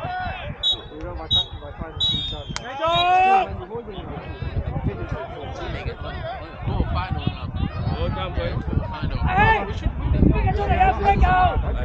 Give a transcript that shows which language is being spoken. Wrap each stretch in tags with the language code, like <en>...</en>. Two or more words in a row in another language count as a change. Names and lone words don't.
<yue>繼續。</yue> <en>Final now. Well done, boys. Final.</en> <yue>邊個出嚟啊？邊個？</yue>